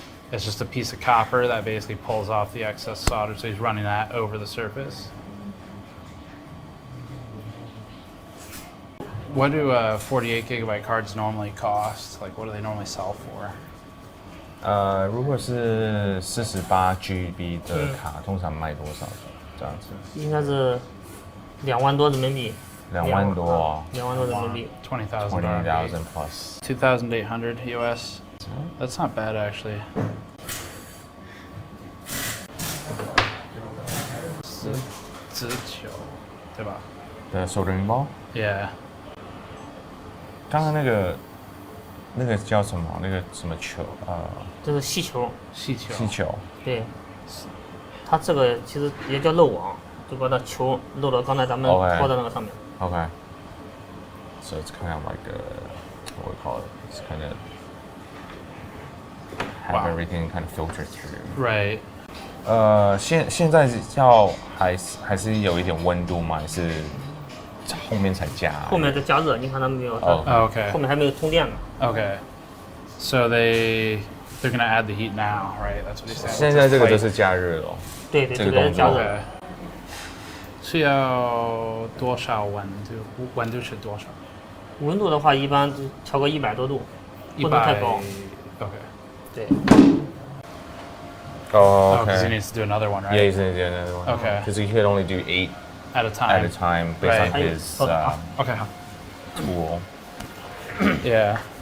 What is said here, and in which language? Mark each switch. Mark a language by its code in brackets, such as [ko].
[en] It's just a piece of copper that basically pulls off the excess solder, so he's running that over the surface. What do 48 gigabyte cards normally cost? Like, what do they normally sell for? [zh] 如果是48GB 的卡，通常卖多少？这样子？应该是2万多人民币。 2万多。 2万多人民币。 [en] 20,000 20,000 plus. 2,800 US. That's not bad actually. [zh] 19对吧？ [en] The soldering ball? Yeah. [zh] 刚刚那个叫什么？那个什么球？这是气球。气球。气球。对。它这个其实也叫漏网，就把那球漏到刚才咱们抛在那个上面。 [en] Okay. So it's kind of like what do we call it? It's kind of have everything kind of filtered through. Right. [zh] 现在还是有一点温度吗？还是后面才加？后面就加热，你看他们没有？ [en] Okay. [zh] 后面还没有通电呢。 [en] Okay. So they're gonna add the heat now, right? That's what he said. [zh] 现在这个就是加热了。对，这个是加热。是要多少温度？温度是多少？温度的话，一般调个100多度，不能太高。 [en] Okay. [zh] 对。 [en] Oh, okay. Because he needs to do another one, right? Yeah, he's going to do another one. Okay. Because he could only do 8 at a time based on his okay. tool. Yeah.